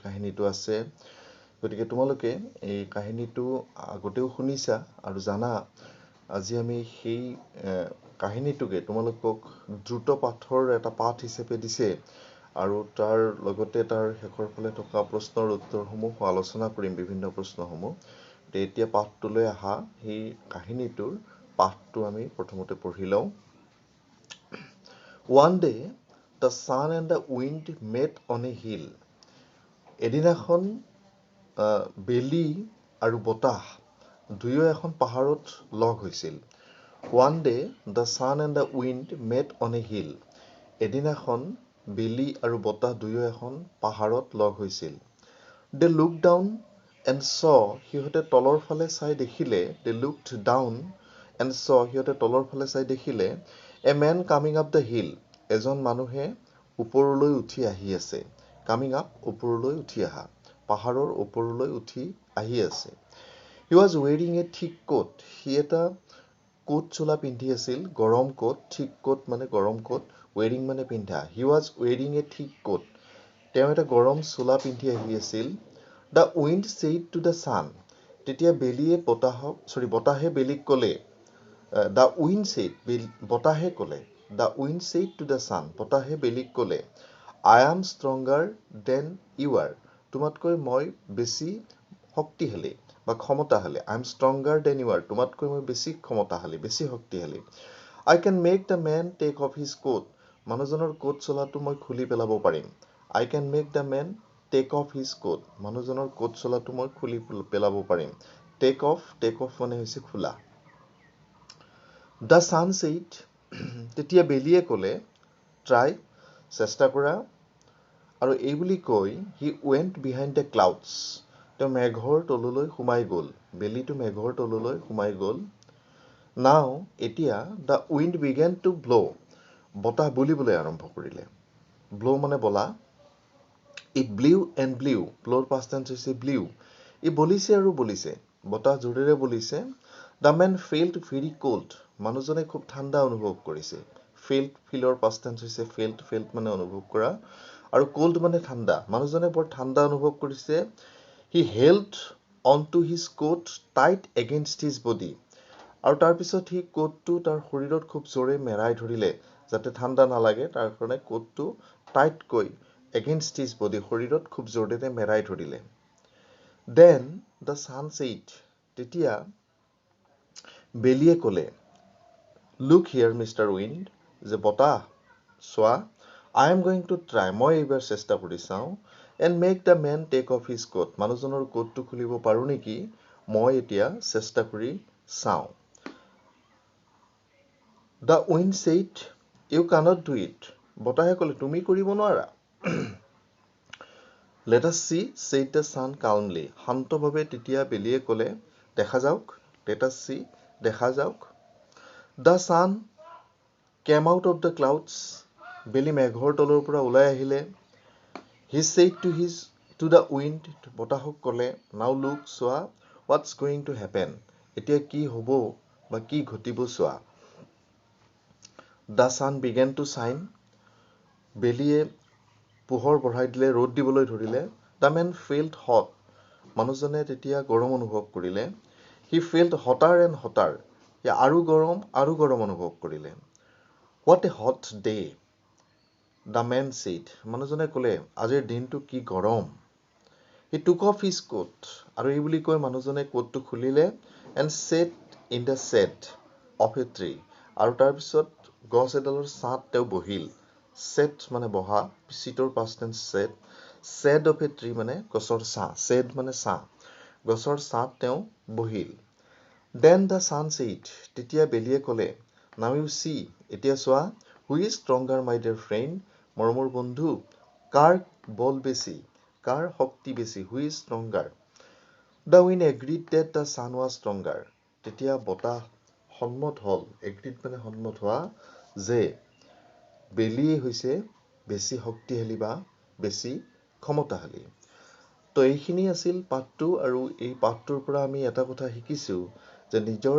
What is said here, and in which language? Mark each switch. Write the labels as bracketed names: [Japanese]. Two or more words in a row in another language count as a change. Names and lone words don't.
[Assamese] কাহিনীটো আছে গতিকে তোমালোকে এই কাহিনীটো আগতেও শুনিছা আৰু জানা আজি আমি সেই কাহিনীটোকে তোমালোকক দ্ৰুত পাঠৰ এটা পাঠ হিচাপে দিছে আৰু তাৰ লগতে তাৰ শেষৰ ফালে থকা প্ৰশ্নৰ উত্তৰসমূহ আলোচনা কৰিম বিভিন্ন প্ৰশ্নসমূহ এতিয়া পাঠটোলৈ আহা সেই কাহিনীটোৰ পাঠটো আমি প্ৰথমতে পঢ়ি লওঁ [English] One day the sun and the wind met on a hill [Assamese] এদিনাখন বেলি আৰু বতাহ দুয়ো এখন পাহাৰত লগ হৈছিল [English] One day the sun and the wind met on a hill [Assamese] এদিনাখন বেলি আৰু বতাহ দুয়ো এখন পাহাৰত লগ হৈছিল [English] They looked down and saw [Assamese] সিহঁতে তলৰ ফালে চাই দেখিলে [English] They looked down and saw [Assamese] সিহঁতে তলৰ ফালে চাই দেখিলে [English] A man coming up the hill [Assamese] এজন মানুহে ওপৰলৈ উঠি আহি আছে [English] Coming up [Assamese] ওপৰলৈ উঠি আহা পাহাৰৰ ওপৰলৈ উঠি আহি আছে [English] He was wearing a thick coat [Assamese] সি এটা কোট চোলা পিন্ধি আছিল গৰম কোট [English] thick coat [Assamese] মানে গৰম কোট wearing মানে পিন্ধা [English] He was wearing a thick coat [Assamese] তেওঁ এটা গৰম চোলা পিন্ধি আহি [English] আছিল The wind said to the sun [Assamese] তেতিয়া বেলিয়ে বতাহে বেলিক ক'লে [English] The wind said [Assamese] বতাহে ক'লে [English] The wind said to the sun [Assamese] বতাহে বেলিক ক'লে [English] I am stronger than you are [Assamese] তোমাতকৈ মই বেছি শক্তিশালী বা ক্ষমতাশালী [English] I am stronger than you are [Assamese] তোমাতকৈ মই বেছি ক্ষমতাশালী বেছি শক্তিশালী [English] I can make the man take off his coat [Assamese] মানুহজনৰ কোট চোলাটো মই খুলি পেলাব পাৰিম [English] I can make the man take off his coat [Assamese] মানুহজনৰ কোট চোলাটো মই খুলি পেলাব পাৰিম [English] take off [Assamese] মানে হৈছে খোলা [English] The sun said [Assamese] তেতিয়া বেলিয়ে ক'লে try চেষ্টা কৰা আৰু এই বুলি কৈ [English] he went behind the clouds [Assamese] তেওঁ মেঘৰ তললৈ সোমাই গ'ল বেলিটো মেঘৰ তললৈ সোমাই গ'ল Now এতিয়া [English] the wind began to blow [Assamese] বতাহ বলিবলৈ আৰম্ভ কৰিলে blow মানে বলা [English] It blew and blew blow past tense [Assamese] হৈছে blew ই বলিছে আৰু বলিছে বতাহ জোৰেৰে বলিছে [English] The man felt very cold [Assamese] মানুহজনে খুব ঠাণ্ডা অনুভৱ কৰিছে [English] feelৰ past tense [Assamese] হৈছে felt মানে অনুভৱ কৰা আৰু cold মানে ঠাণ্ডা মানুহজনে বৰ ঠাণ্ডা অনুভৱ কৰিছে [English] He held onto his coat tight against his body [Assamese] আৰু তাৰ পিছত সি কোটটো তাৰ শৰীৰত খুব জোৰে মেৰাই ধৰিলে যাতে ঠাণ্ডা নালাগে তাৰ কাৰণে কোটটো টাইটকৈ [English] against his body [Assamese] শৰীৰত খুব জোৰেৰে মেৰাই ধৰিলে [English] Then the sun said [Assamese] তেতিয়া বেলিয়ে ক'লে [English] Look here Mr. [Assamese] Wind যে বতাহ চোৱা [English] I am going to try [Assamese] মই এইবাৰ চেষ্টা কৰি চাওঁ [English] and make the man take off his coat [Assamese] মানুহজনৰ কোটটো খুলিব পাৰো নেকি মই এতিয়া চেষ্টা কৰি চাওঁ [English] The wind said you cannot do it [Assamese] বতাহে ক'লে তুমি কৰিব নোৱাৰা [English] Let us see said the sun calmly [Assamese] শান্তভাৱে তেতিয়া বেলিয়ে ক'লে দেখা যাওক [English] Let us see [Assamese] দেখা যাওক [English] The sun came out of the clouds [Assamese] বেলি মেঘৰ তলৰ পৰা ওলাই আহিলে [English] He said to the wind [Assamese] বতাহক ক'লে [English] Now look [Assamese] চোৱা [English] What's going to happen [Assamese] এতিয়া কি হ'ব বা কি ঘটিব চোৱা [English] The sun began to shine [Assamese] বেলিয়ে পোহৰ বঢ়াই দিলে ৰ'দ দিবলৈ ধৰিলে [English] The man felt hot [Assamese] মানুহজনে তেতিয়া গৰম অনুভৱ কৰিলে [English] He felt hotter and hotter [Assamese] আৰু গৰম অনুভৱ কৰিলে [English] What a hot day The man said [Assamese] মানুহজনে ক'লে আজিৰ দিনটো কি গৰম [English] He took off his coat [Assamese] আৰু এই বুলি কৈ মানুহজনে কোটটো খুলিলে [English] and sat in the shade of a tree [Assamese] আৰু তাৰ পিছত গছ এডালৰ ছাঁত তেওঁ বহিল sat মানে বহা [English] seator past tense shade of a tree [Assamese] মানে গছৰ ছাঁ shade মানে ছাঁ গছৰ ছাঁত তেওঁ বহিল [English] Then the sun said [Assamese] তেতিয়া বেলিয়ে ক'লে [English] Now you see [Assamese] এতিয়া চোৱা [English] Who is stronger my dear friend [Assamese] মৰমৰ বন্ধু কাৰ বল বেছি কাৰ শক্তি বেছি [English] Who is stronger The wind agreed that the sun was stronger [Assamese] তেতিয়া বতাহ সন্মত হল এগ্ৰিড মানে সন্মত হোৱা যে বেলিয়ে হৈছে বেছি শক্তিশালী বা বেছি ক্ষমতাশালী তো এইখিনি আছিল পাঠটো আৰু এই পাঠটোৰ পৰা আমি এটা কথা শিকিছো যে নিজৰ